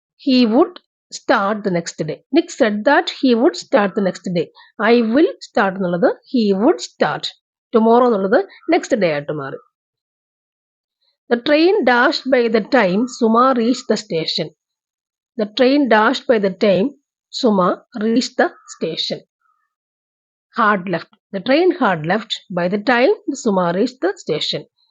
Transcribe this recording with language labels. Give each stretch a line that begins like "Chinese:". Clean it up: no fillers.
English: He would start the next day. Nick said that he would start the next day. I will start എന്നുള്ളത് he would start.
Malayalam: Tomorrow എന്നുള്ളത് next day ആയിട്ട് മാറി.
English: The train dashed by the time Suma reached the station. The train dashed by the time Suma reached the station. Had left. The train had left by the time Suma reached the station.